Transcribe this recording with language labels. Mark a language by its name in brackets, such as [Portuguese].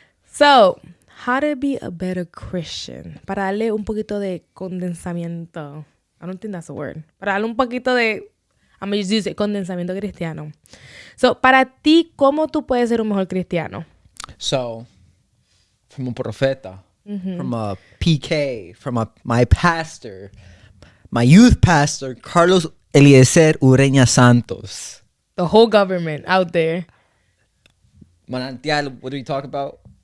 [English] So, how to be a better Christian. [Spanish] Para darle un poquito de condensamiento. [English] I don't think that's a word. [Spanish] Para darle un poquito de, [English] I'm going to use it, [Spanish] condensamiento cristiano. So, para ti, ¿cómo tú puedes ser un mejor cristiano? [English] So, from a profeta, from a PK, from my pastor, my youth pastor, Carlos Eliezer Ureña Santos. The whole government out there. Manantial, what do we talk about?